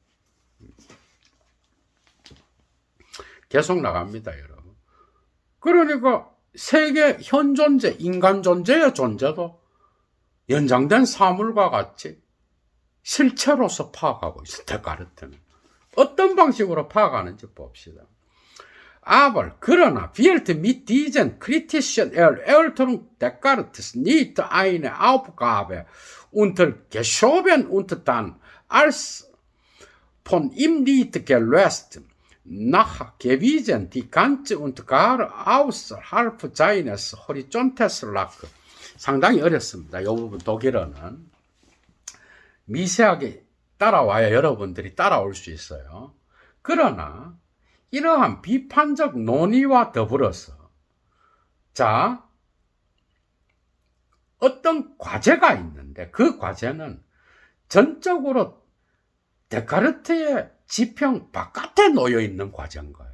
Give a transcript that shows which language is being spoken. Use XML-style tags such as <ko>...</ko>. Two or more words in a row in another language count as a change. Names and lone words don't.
<ko>계속 나갑니다, 여러분. 그러니까 세계 현 존재, 인간 존재의 존재도 연장된 사물과 같이 실체로서 파악하고 있어, 데카르트는. 어떤 방식으로 파악하는지 봅시다.</ko> <de>Aber, 그러나, wird mit diesen kritischen Erörterungen Descartes nicht eine Aufgabe untergeschoben und dann als von ihm nicht gelöst nachgewiesen, die ganze und gar außerhalb seines Horizontes lag.</de> <ko>상당히 어렵습니다. 이 부분 독일어는. 미세하게 따라와야 여러분들이 따라올 수 있어요. 그러나 이러한 비판적 논의와 더불어서 자, 어떤 과제가 있는데 그 과제는 전적으로 데카르트의 지평 바깥에 놓여 있는 과제인 거예요.</ko>